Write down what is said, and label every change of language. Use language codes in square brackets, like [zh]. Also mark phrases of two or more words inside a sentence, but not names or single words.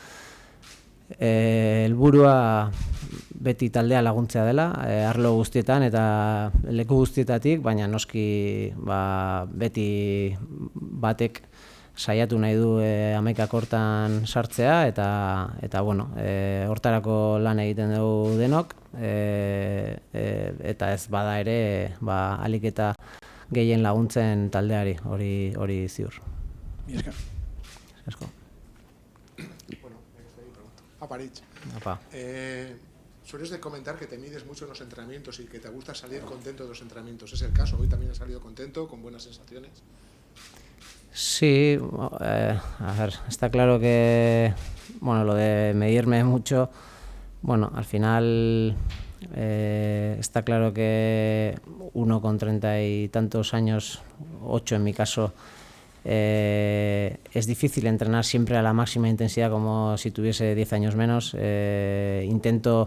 [eu] Helburua beti taldea laguntzea dela, arlo guztietan eta leku guztietatik, baina noski beti batek saiatu nahi du 11ak hortan sartzea eta hortarako lan egiten dugu denok eta ez bada ere ahalik eta gehien laguntzen taldeari, hori ziur. Mila esker. Asko. Aritz. Apa. [es] Sueles de comentar que te mides mucho en los entrenamientos y que te gusta salir contento de los entrenamientos. ¿Es el caso? ¿Hoy también has salido contento, con buenas sensaciones? Sí, está claro que lo de medirme mucho, al final está claro que uno con 30 y tantos años, 8 en mi caso, es difícil entrenar siempre a la máxima intensidad como si tuviese 10 años menos.